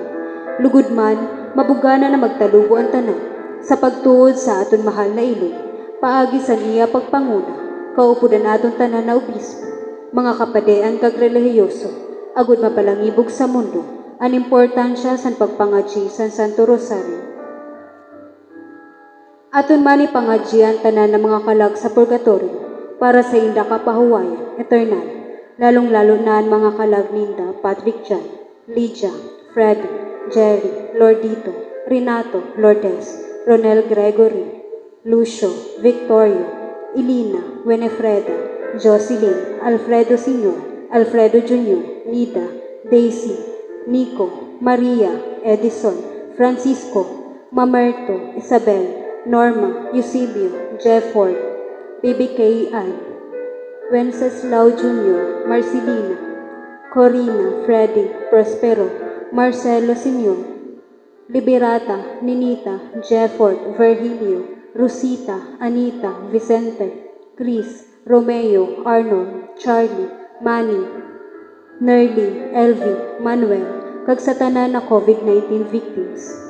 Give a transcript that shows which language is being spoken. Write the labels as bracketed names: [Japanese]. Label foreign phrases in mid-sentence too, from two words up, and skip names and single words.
[Masbatenyo] Lugod man, mabugana na magtalubo ang tanan, sa pagtuod sa aton mahal na ilog, paagi sa niya pagpanguna, kaupudan aton tanan na obispo, mga kapadean kag relihiyoso, agud mapalangibog sa mundo, ang importansya sa pagpangadyi sa Santo Rosario. Aton man ipangadyian tanan ng mga kalag sa purgatorio, para sa inda kapahuwayan, eternal, lalong-lalo na ang mga kalag ninda, Patrick John, Lydia, Freddy, Jerry, Lordito, Renato, Lourdes, Ronel Gregory, Lucio, Victorio, Elina, Winifreda, Jocelyn, Alfredo Sr., Alfredo Jr., Nida, Daisy, Nico, Maria, Edison, Francisco, Mamerto, Isabel, Norma, Eusebio, Jefford, BBK Ann, Wenceslao Jr., Marcelina, Corina, Freddy, Prospero, Marcelo Sr., Liberata, Ninita, Jefford, Virgilio, Rosita, Anita, Vicente, Chris, Romeo, Arnold, Charlie, Manny, Nerly, Elvie, Manuel, kag sa tanan na COVID-19 victims.